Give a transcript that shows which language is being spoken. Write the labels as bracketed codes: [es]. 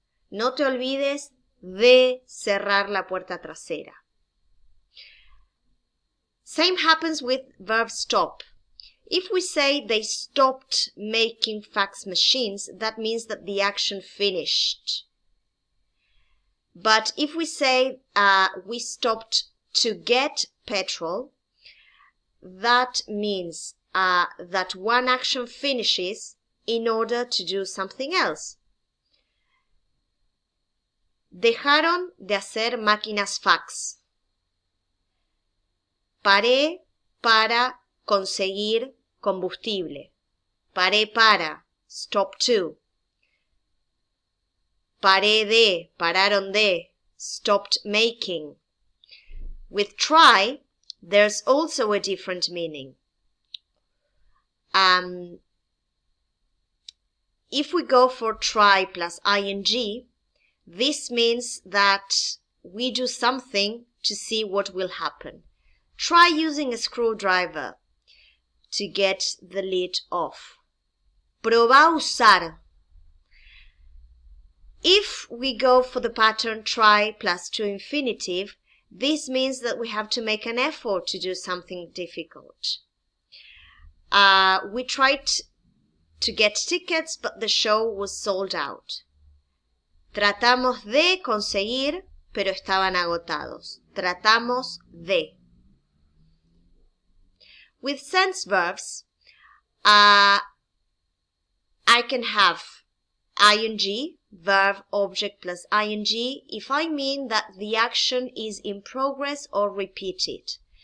[es] No te olvides de cerrar la puerta trasera. [en] Same happens with verb stop. If we say they stopped making fax machines, that means that the action finished. But if we say we stopped to get petrol, that means that one action finishes in order to do something else. [es] Dejaron de hacer máquinas fax. Paré para conseguir combustible. Paré para, stop to. Pararon de, stopped making. [en] With try, there's also a different meaning. If we go for try plus ing, this means that we do something to see what will happen. Try using a screwdriver to get the lid off. [es] Probá usar. [en] If we go for the pattern try plus to infinitive, this means that we have to make an effort to do something difficult. We tried to get tickets, but the show was sold out. [es] Tratamos de conseguir, pero estaban agotados. Tratamos de. [en] With sense verbs, I can have ing, verb, object plus ing, if I mean that the action is in progress or repeated.